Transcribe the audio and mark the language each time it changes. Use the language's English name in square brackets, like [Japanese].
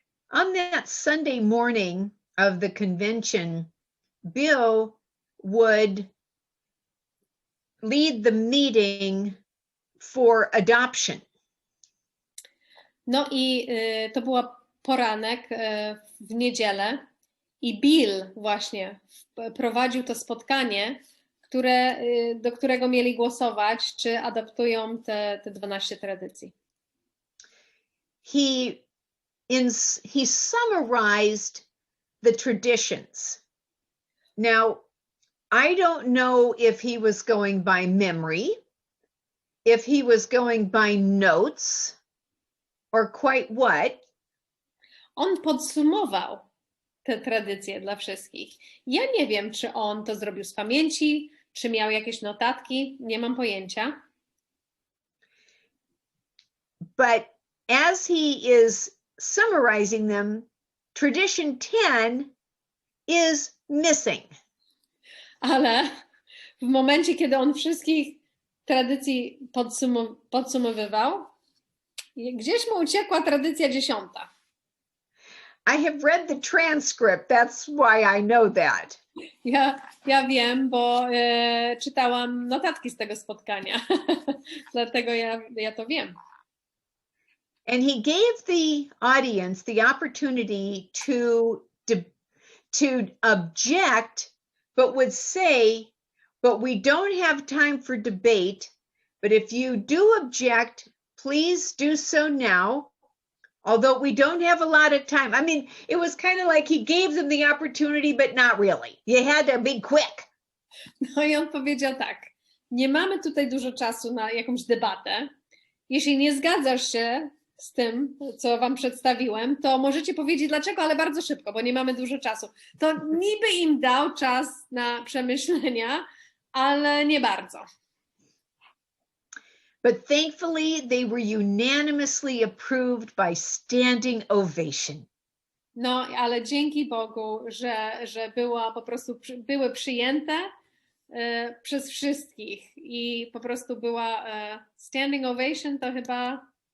[English] On that Sunday morning of the convention, Bill would lead the meeting for adoption. [Polish] No i to była poranek w niedzielę i Bill właśnie prowadził to spotkanie, do którego mieli głosować, czy adaptują te 12 tradycji. [English] He summarized the traditions. Now, I don't know if he was going by memory, if he was going by notes, or quite what. [Polish] On podsumował te tradycje dla wszystkich. Ja nie wiem, czy on to zrobił z pamięci, czy miał jakieś notatki, nie mam pojęcia. [English] But as he is summarizing them, tradition 10 is missing. [Polish] Ale w momencie, kiedy on wszystkich tradycji podsumowywał, gdzieś mu uciekła tradycja 10. [English] I have read the transcript, that's why I know that. [Polish] Ja wiem, bo czytałam notatki z tego spotkania, dlatego ja to wiem. [English] And he gave the audience the opportunity to object, but would say, but we don't have time for debate, but if you do object, please do so now, although we don't have a lot of time. I mean, it was kind of like he gave them the opportunity, but not really. You had to be quick. [Polish] No i on powiedział tak, nie mamy tutaj dużo czasu na jakąś debatę. Jeśli nie zgadzasz się z tym, co wam przedstawiłem, to możecie powiedzieć dlaczego, ale bardzo szybko, bo nie mamy dużo czasu. To niby im dał czas na przemyślenia, ale nie bardzo. [English] But thankfully, they were unanimously approved by standing ovation. [Polish] No, ale dzięki Bogu, że były przyjęte przez wszystkich i po prostu była [English] standing ovation, [Polish] to chyba...